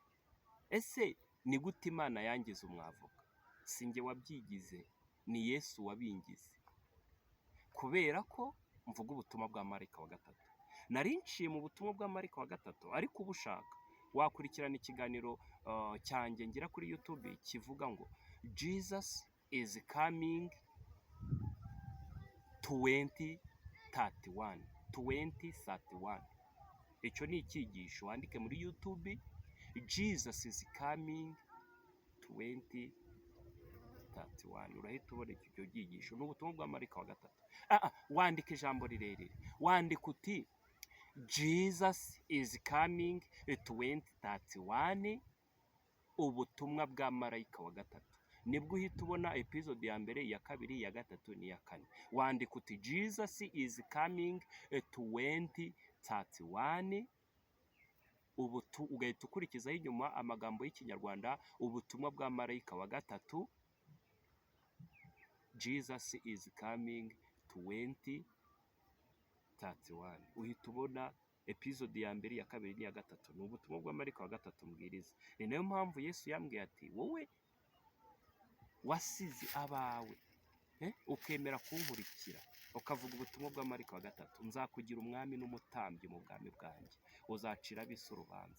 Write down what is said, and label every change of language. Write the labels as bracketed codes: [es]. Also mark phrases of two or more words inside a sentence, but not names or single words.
[rw] Ese ni gute Imana yangize umwavoka? Sinjye wabyigize, ni Yesu wabingize. Kubera ko mvuga ubutumwa bwa Marayika wa 3, nari nciye mu butumwa bwa Marayika wa 3, ariko ubushaka wakurikirana ikiganiro cyanjye ngira kuri YouTube kivuga ngo Jesus is coming 2031. 2031. Icyo ni icyigisho, wandike muri YouTube Jesus is coming 2031. Urahita ubona icyo cyigisho. Ni ubutumwa bwa marayika wa gatatu. Wandika ijambo rirerire, wandika uti Jesus is coming 2031, ubutumwa bwa marayika wa gatatu. Nibwo uhita ubona episode ya mbere, iya kabiri, iya gatatu n'iya kane. Wandika uti Jesus is coming 2031, ugahita ukurikizaho inyuma amagambo y'ikinyarwanda, ubutumwa bwa marayika wa gatatu. Jesus is coming 2031. Uhita ubona episode ya mbere, iya kabiri n'iya gatatu. Ni ubutumwa bwa marayika wa gatatu mbwiriza. Ni nayo mpamvu Yesu yambwiye ati wowe wasize abawe ukemera kunkurikira, ukavuga ubutumwa bwa marayika wa gatatu, nzakugira umwami n'umutambyi mu bwami bwanjye, uzacira ab'isi urubanza.